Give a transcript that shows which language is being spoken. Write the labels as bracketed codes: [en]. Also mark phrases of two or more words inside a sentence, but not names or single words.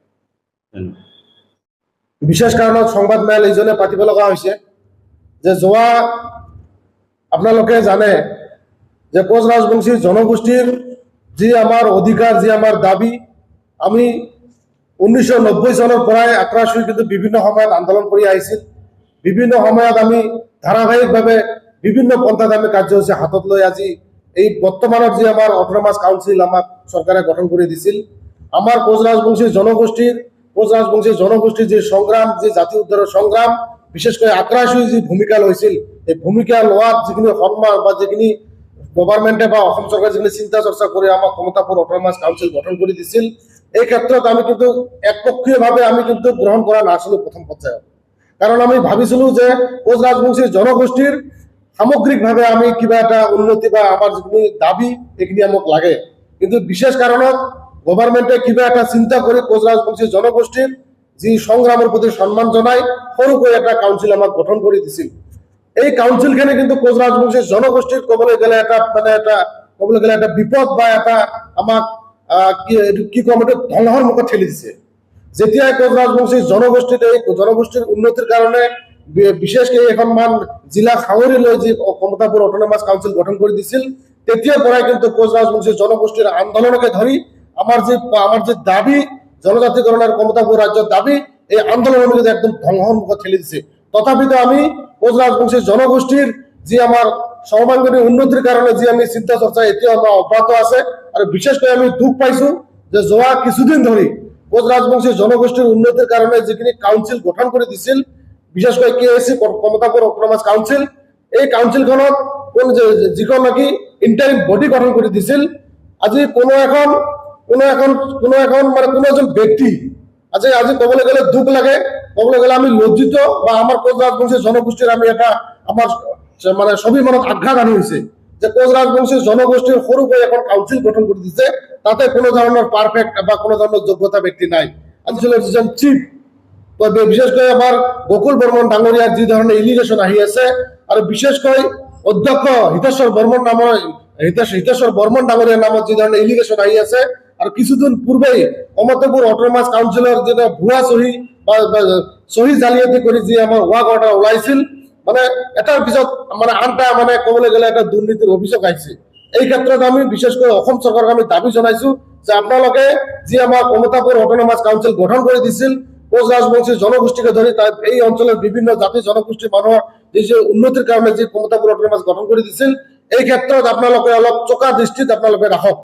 [as] বিশেষ কাৰণত সংবাদমেল এইজনে পাতিব লগা হৈছে যে যোৱা আপোনালোকে জানে যে কোচ ৰাজবংশী জনগোষ্ঠীৰ যি আমাৰ অধিকাৰ, যি আমাৰ দাবী, আমি 1990 চনৰ পৰাই আক্ৰাছ হৈ কিন্তু বিভিন্ন সময়ত আন্দোলন কৰি আহিছিল। বিভিন্ন সময়ত আমি ধাৰাবাহিকভাৱে বিভিন্ন পন্থাত আমি কাৰ্যসূচী হাতত লৈ আজি [bn] এই বর্তমানের যে আমার অটোনমাস কাউন্সিল আমার সরকারে গঠন করে দিছিল, আমার কোচ রাজবংশী জনগোষ্ঠীর যে সংগ্রাম, যে জাতি উদ্ধারের সংগ্রাম, বিশেষ করে আগ্রাসী যে ভূমিকা লইছিল, এই ভূমিকা লওয়ার যিখিনি সন্মান বা যিখিনি গভর্নমেন্টে বা অসম সরকার যিখিনি চিন্তা চর্চা করে আমার ক্ষমতাপুর অটোনমাস কাউন্সিল গঠন করে দিছিল, এই ক্ষেত্ৰত আমি কিন্তু একপক্ষীয়ভাবে আমি কিন্তু গ্রহণ করা নাছিলো প্রথম পর্যায়ে। কারণ আমি ভাবিছিলো যে কোচ রাজবংশী জনগোষ্ঠীর সামগ্রিকভাবে আমি কিবা এটা উন্নতি বা আমার যিখিনি দাবি এইখিনি আমাক লাগে, কিন্তু বিশেষ কারণত গভর্নমেন্টে কিবা এটা চিন্তা করে কোচ রাজবংশী জনগোষ্ঠীর যি সংগ্রামের প্রতি সম্মান জানাই সৰুকৈ এটা কাউন্সিল আমাক গঠন করে দিছিল। [as] এই কাউন্সিলখানে কিন্তু কোচ রাজবংশী জনগোষ্ঠীর কবলৈ গেলে এটা বিপদ বা এটা আমাক কি কম এটা ধ্বংসৰ মুখত ঠেলি দিছে। যেতিয়াই কোচ রাজবংশী জনগোষ্ঠীর উন্নতির কারণে বিশেষকৈ এখনমান জিলা সাঙুৰি লৈ যি ক্ষমতাপুর অটোনমাস কাউন্সিল গঠন করে দিছিল, তেতিয়াৰ পৰাই কিন্তু কোচ রাজবংশী জনগোষ্ঠীর আন্দোলনকে ধরি আমার যে দাবি জনজাতিকরণের ক্ষমতাপুর রাজ্যের দাবি, এই আন্দোলন কিন্তু একদম ধ্বংসৰ মুখত ঠেলি দিছে। তথাপিতো আমি কোচ রাজবংশী জনগোষ্ঠীর যে আমার সর্বাঙ্গীন উন্নতির কারণে যে আমি চিন্তা চর্চা এতিয়াও আমার অব্যাহত আছে। [bn] আর বিশেষ করে আমি দুঃখ পাইছো যে যোৱা কিছুদিন ধরে কোচ রাজবংশী জনগোষ্ঠীর উন্নতির কারণে যিখিনি কাউন্সিল গঠন করে দিছিল, বিশেষ করে কেএসি ক্ষমতাপুর অটোনমাস কাউন্সিল, এই কাউন্সিলখনত যিখন নাকি [en] interim body [bn] গঠন করে দিছিল, আজি কোনো [as] এজন ব্যক্তি আজি কবলৈ গেলে দুখ লাগে, কবলৈ গেলে আমি লজ্জিত বা আমার কোচ রাজবংশী জনগোষ্ঠীর আমি এটা আমার সবই মনত আঘাত আনি হয়েছে যে কোচ রাজবংশী জনগোষ্ঠীর সৰুকৈ এখন কাউন্সিল গঠন করে দিছে, তাতে কোনো ধরনের পারফেক্ট বা কোনো ধরনের যোগ্যতা ব্যক্তি নাই। আসলে যিজন চিফ, বিশেষ করে আমার গকুল বর্মন ডাঙরিয়ার যে ধরনের ইলিগেশন আহি আছে, আর বিশেষ করে অধ্যক্ষ হিতেশ্বৰ বর্মন ডাঙরিয়ার নামত যে ধরনের ইলিগেশন আহি আছে, আর কিছুদিন পূর্বেই ক্ষমতাপুর অটোনমাস কাউন্সিলের যেটা ভুয়া সহি জালিয়াতি করে যে আমার [en] work order [as] ওলাইছিল, এটার পিছত আনটা কবলৈ গেলে এটা দুর্নীতির অভিযোগ আহিছে। এই ক্ষেত্ৰত আমি বিশেষ করে অসম সরকারক আমি দাবি জানাইছো যে আপোনালোকে যে আমার ক্ষমতাপুর অটোনমাস কাউন্সিল গঠন করে দিছিল কোচ রাজবংশী জনগোষ্ঠীকে ধরি এই অঞ্চলের বিভিন্ন জাতি জনগোষ্ঠীর মানুহৰ যে উন্নতির কারণে যে ক্ষমতাপুর অটোনমাস গঠন করে দিছিল, এই ক্ষেত্ৰত আপোনালোকে অলপ চোকা দৃষ্টিত আপোনালোকে রাখক।